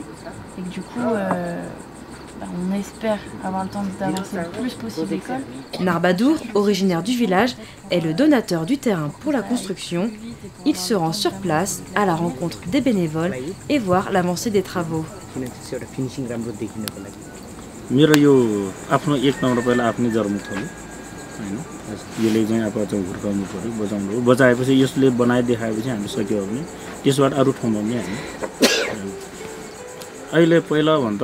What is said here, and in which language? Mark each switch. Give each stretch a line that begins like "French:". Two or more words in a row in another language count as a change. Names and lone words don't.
French: Et que du coup, on espère avoir le temps d'avancer le plus possible l'école. Narbadour, originaire du village, est le donateur du terrain pour la construction. Il se rend sur place à la rencontre des bénévoles et voir l'avancée des travaux.
Nepali: मेरो यो आफ्नो एक नम्बर पहिला आफ्नै जर्मुख हो हैन यसले चाहिँ अब चाहिँ हुर्काउनु पर्यो बजाउनु हो बजाएपछि यसले बनाइदेखाएपछि हामी सक्यो भने त्यसबाट अरु ठाउँमा पनि हामी अहिले पहिला भन्दा